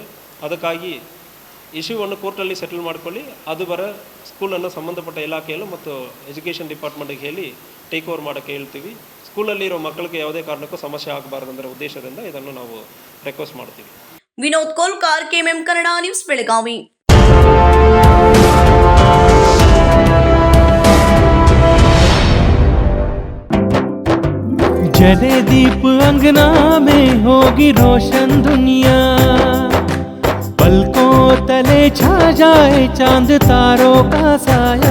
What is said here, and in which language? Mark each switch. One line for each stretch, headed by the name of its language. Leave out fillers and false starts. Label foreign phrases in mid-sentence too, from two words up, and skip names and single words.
Kannada: ಅದಕ್ಕಾಗಿ ಇಶ್ಯೂವನ್ನು ಕೋರ್ಟಲ್ಲಿ ಸೆಟಲ್ ಮಾಡ್ಕೊಳ್ಳಿ. ಅದು ಸ್ಕೂಲನ್ನು ಸಂಬಂಧಪಟ್ಟ ಇಲಾಖೆಯಲ್ಲೂ ಮತ್ತು
English: education department
Kannada: ಹೇಳಿ
English: take over
Kannada: ಮಾಡೋಕ್ಕೆ ಹೇಳ್ತೀವಿ. ಸ್ಕೂಲಲ್ಲಿ ಇರೋ ಮಕ್ಕಳಿಗೆ ಯಾವುದೇ ಕಾರಣಕ್ಕೂ ಸಮಸ್ಯೆ ಆಗಬಾರ್ದಂದ್ರೆ ಉದ್ದೇಶದಿಂದ ಇದನ್ನು ನಾವು ರಿಕ್ವೆಸ್ಟ್ ಮಾಡ್ತೀವಿ. ವಿನೋದ್ ಕೋಲ್ಕಾರ್, KMM ಕನ್ನಡ ನ್ಯೂಸ್, ಬೆಳಗಾವಿ.
Hindi: जले दीप अंगना में होगी रोशन दुनिया, पलकों तले छा जाए चांद तारों का साया।